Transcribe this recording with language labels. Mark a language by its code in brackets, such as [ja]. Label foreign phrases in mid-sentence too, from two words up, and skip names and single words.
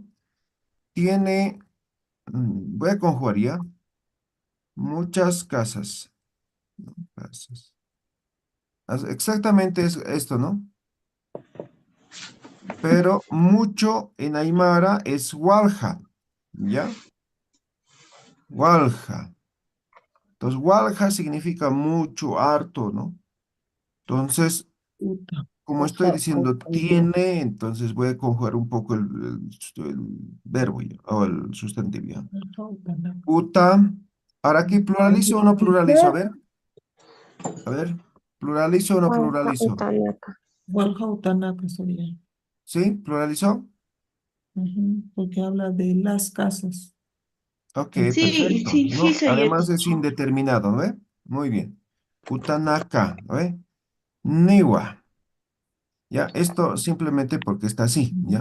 [es] Tiene, voy a conjugar ya, muchas casas. Casas. Exactamente es esto, ¿no? Pero mucho en Aymara es walja, ¿ya? Walja. Entonces, walja significa mucho, harto, ¿no? Entonces, como estoy diciendo tiene, entonces voy a conjugar un poco el verbo ya, o el sustantivo ya. Uta. Ahora aquí pluralizo o no pluralizo. A ver, pluralizo o no pluralizo. [ay] Walha Utanaka sería. [es] ¿Sí? ¿Pluralizó? Porque habla de las casas. Ok, sí, perfecto, sí, sí, ¿no? soy Además es indeterminado, ¿no ve? Muy bien. Utanaka, ¿no ve? Niwa. Ya, esto simplemente porque está así, ¿ya?